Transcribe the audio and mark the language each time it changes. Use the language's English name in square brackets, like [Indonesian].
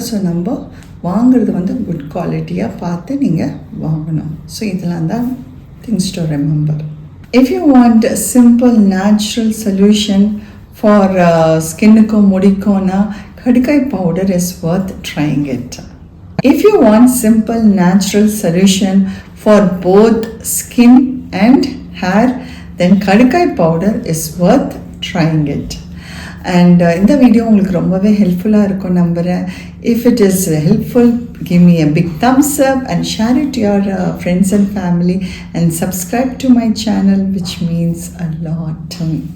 [Tamil] So நம்ம வாங்குறது வந்து குட் குவாலிட்டியாக பார்த்து நீங்கள் வாங்கணும். [English] so [Tamil] இதெல்லாம் தான் [English] Things to remember. If you want simple natural solution for [Tamil] ஸ்கின்னுக்கும் முடிக்கும்னா [English] கடுக்காய் powder is worth trying it. If you want simple natural solution for both skin and hair, then கடுக்காய் powder is worth trying it. [Tamil] And இந்த video உங்களுக்கு ரொம்பவே ஹெல்ப்ஃபுல்லாக இருக்கும் நம்புகிறேன். [English] If it is helpful, give me a big thumbs up and share it to your friends and family and subscribe to my channel, which means a lot to me.